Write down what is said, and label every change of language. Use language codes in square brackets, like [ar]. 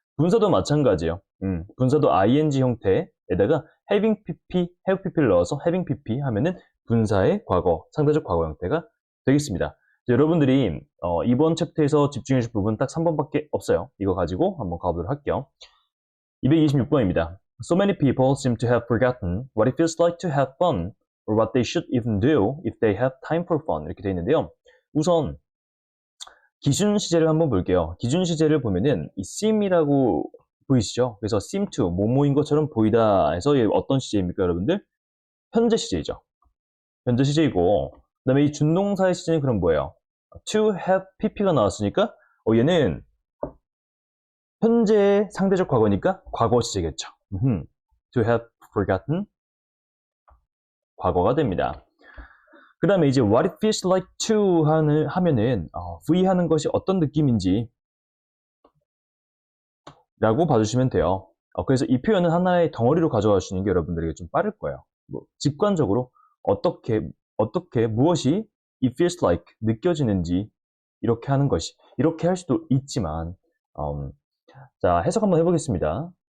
[ko] 분사도 마찬가지예요. 분사도 ing 형태에다가 having pp, have pp를 넣어서 having pp 하면은 분사의 과거, 상대적 과거 형태가 되겠습니다. 여러분들이 이번 챕터에서 집중해 주실 부분 딱 3번밖에 없어요. 이거 가지고 한번 가보도록 할게요. 226번입니다. [en] So many people seem to have forgotten what it feels like to have fun or what they should even do if they have time for fun. [ko] 이렇게 되어 있는데요. 우선 기준 시제를 한번 볼게요. 기준 시제를 보면은 이 seem이라고 보이시죠? 그래서 seem to, 뭐뭐인 것처럼 보이다 해서 어떤 시제입니까, 여러분들? 현재 시제이죠. 현재 시제이고, 그 다음에 이 준동사의 시제는 그럼 뭐예요? to have pp가 나왔으니까 얘는 현재의 상대적 과거니까 과거 시제겠죠. [en] to have forgotten [ko] 과거가 됩니다. 그 다음에 이제 [en] what it feels like to [ko] 하면은 V 하는 것이 어떤 느낌인지 라고 봐주시면 돼요. 그래서 이 표현은 하나의 덩어리로 가져가시는 게 여러분들에게 좀 빠를 거예요. 직관적으로 어떻게 무엇이 [en] it feels like [ko] 느껴지는지 이렇게 하는 것이, 이렇게 할 수도 있지만 자, 해석 한번 해보겠습니다.